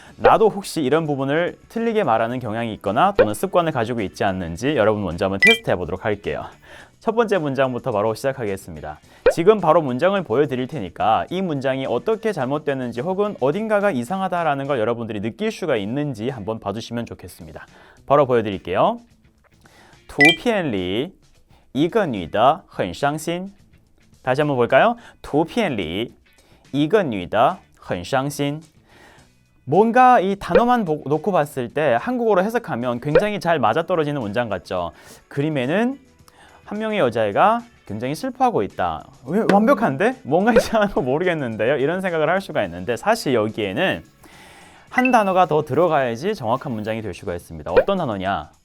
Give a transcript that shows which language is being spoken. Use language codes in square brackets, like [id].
[ko] 나도 혹시 이런 부분을 틀리게 말하는 경향이 있거나 또는 습관을 가지고 있지 않는지 여러분 먼저 한번 테스트 해보도록 할게요. 첫 번째 문장부터 바로 시작하겠습니다. 지금 바로 문장을 보여드릴 테니까 이 문장이 어떻게 잘못됐는지 혹은 어딘가가 이상하다라는 걸 여러분들이 느낄 수가 있는지 한번 봐주시면 좋겠습니다. 바로 보여드릴게요. [zh] 图片里一个女的很伤心. [ko] 다시 한번 볼까요? [zh] 图片里一个女的很伤心. [ko] 뭔가 이 단어만 놓고 봤을 때 한국어로 해석하면 굉장히 잘 맞아떨어지는 문장 같죠? 그림에는 한 명의 여자애가 굉장히 슬퍼하고 있다. 왜 완벽한데? 뭔가 이상한 거 모르겠는데요? 이런 생각을 할 수가 있는데 사실 여기에는 한 단어가 더 들어가야지 정확한 문장이 될 수가 있습니다. 어떤 단어냐?